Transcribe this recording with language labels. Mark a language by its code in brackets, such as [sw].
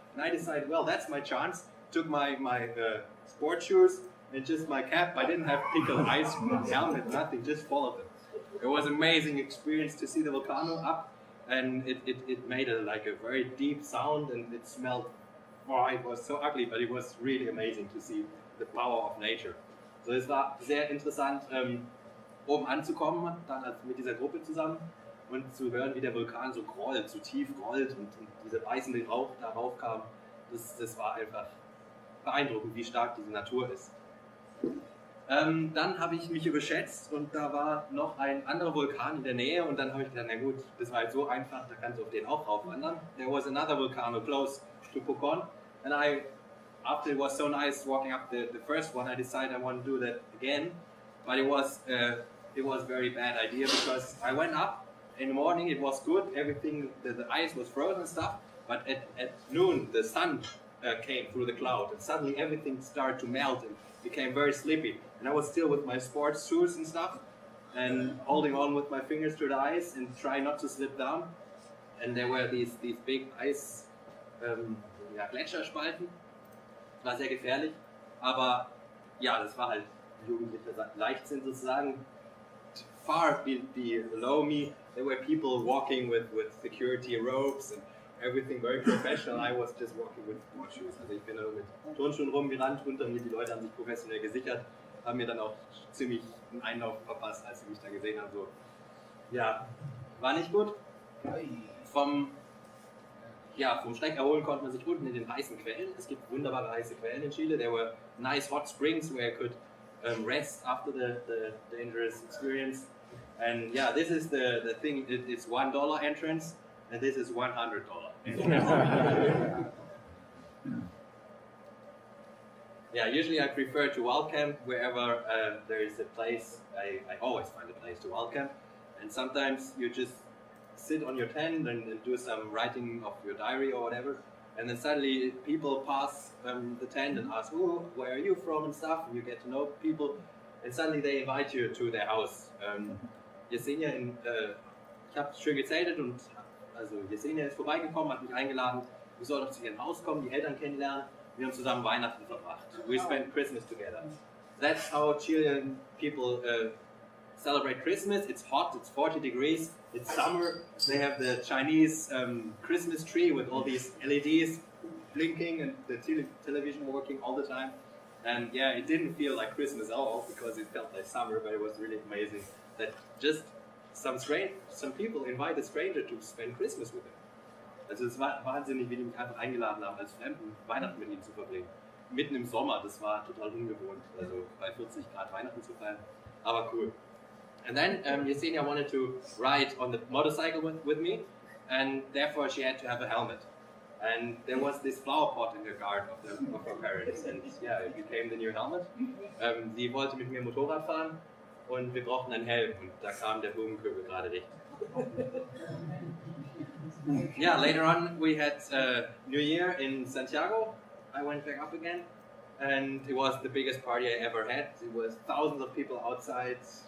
[en] And I decided, well, that's my chance. Took my sport shoes and just my cap. I didn't have pickle ice helmet, nothing, just followed them. It was an amazing experience to see the volcano up, and it made a very deep sound, and it smelled, it was so ugly, but it was really amazing to see the power of nature. [de] So es war sehr interessant, oben anzukommen, dann mit dieser Gruppe zusammen und zu hören, wie der Vulkan so grollt, so tief grollt und dieser beißende Rauch da raufkam. Das war einfach beeindruckend, wie stark diese Natur ist. Dann habe ich mich überschätzt und da war noch ein anderer Vulkan in der Nähe und dann habe ich gedacht, na gut, das war jetzt so einfach, da kannst du auf den auch raufwandern. [en] There was another volcano close to Pucón, and after it was so nice walking up the first one, I decided I want to do that again, but it was a very bad idea because I went up in the morning, it was good, everything, the ice was frozen and stuff, but at noon the sun came through the cloud and suddenly everything started to melt and became very sleepy. And I was still with my sports shoes and stuff and holding on with my fingers to the ice and trying not to slip down. And there were these big ice Gletscherspalten. [de] War sehr gefährlich, aber ja, das war halt jugendlicher Leichtsinn sozusagen. [en] Far below me, there were people walking with security ropes and everything very professional. I was just walking with sport shoes. [de] Also ich bin da nur mit Turnschuhen rumgerannt, unter mir die Leute haben sich professionell gesichert, haben mir dann auch ziemlich einen Einlauf verpasst, als sie mich da gesehen haben. So, ja, war nicht gut. Vom Schreck erholen konnte man sich unten in den heißen Quellen. Es gibt wunderbare heiße Quellen in Chile. [en] There were nice hot springs where I could rest after the dangerous experience. And yeah, this is the thing. It's $1 entrance, and this is $100 entrance. Yeah, usually I prefer to wild camp wherever there is a place. I always find a place to wild camp, and sometimes you just sit on your tent and do some writing of your diary or whatever, and then suddenly people pass the tent and ask, "Oh, where are you from?" and stuff, and you get to know people, and suddenly they invite you to their house. [de] Yesenia, ich habe schön gezeltet und also Yesenia ist vorbeigekommen, hat mich eingeladen, ich soll doch zu ihrem Haus kommen, die Eltern kennenlernen. Wir haben zusammen Weihnachten verbracht. [en] We spent Christmas together. That's how Chilean people celebrate Christmas. It's hot, it's 40 degrees, it's summer. They have the Chinese Christmas tree with all these LEDs blinking and the television working all the time. And yeah, it didn't feel like Christmas at all because it felt like summer, but it was really amazing that just some people invite a stranger to spend Christmas with them. [de] Also es war wahnsinnig, wie die mich einfach eingeladen haben, als Fremden Weihnachten mit ihnen zu verbringen. Mitten im Sommer, das war total ungewohnt, also bei 40 Grad Weihnachten zu feiern, aber cool. [en] And then Yesenia wanted to ride on the motorcycle with me, and therefore she had to have a helmet. And there was this flower pot in the garden of her parents, and yeah, it became the new helmet. [de] Sie wollte mit mir Motorrad fahren und wir brauchten einen Helm, und da kam der Blumenkübel gerade richtig. [en] Yeah, later on we had New Year in Santiago. I went back up again, and it was the biggest party I ever had. It was thousands of people outside,